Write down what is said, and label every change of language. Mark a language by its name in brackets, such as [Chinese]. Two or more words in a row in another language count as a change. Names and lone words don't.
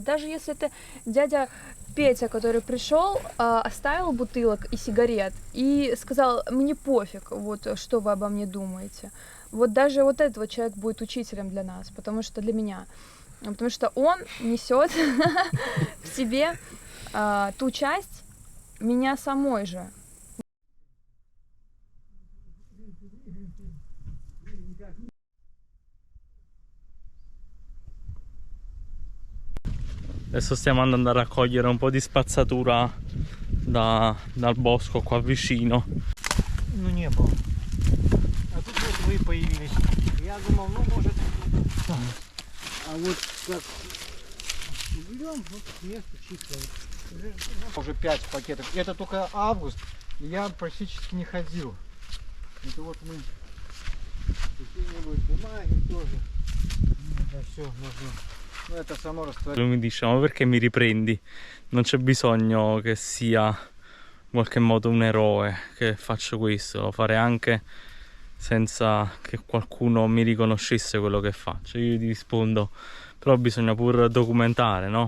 [Russian] Даже если это дядя Петя, который пришел, оставил бутылок и сигарет и сказал, мне пофиг, вот что вы обо мне думаете. Вот даже вот этот вот человек будет учителем для нас, потому что для меня. Потому что он несет в себе ту часть меня самой же. [Italian] Adesso stiamo andando a raccogliere un po' di spazzatura dal bosco qua vicino. [Russian] Ну не было. А тут вот вы появились. Я думал, ну может. А вот как Уберем, вот место чистое. Уже 5 пакетов. Это только август, и я практически не ходил. Это вот мы какие-нибудь бумаги тоже. Это все можно. Ну, это само растворяется. [Italian] Lui mi dice, ma perché mi riprendi? Non c'è bisogno che sia in qualche modo un eroe che faccio questo, lo farei anche senza che qualcuno mi riconoscesse quello che faccio. Io gli rispondo, però bisogna pur documentare, no?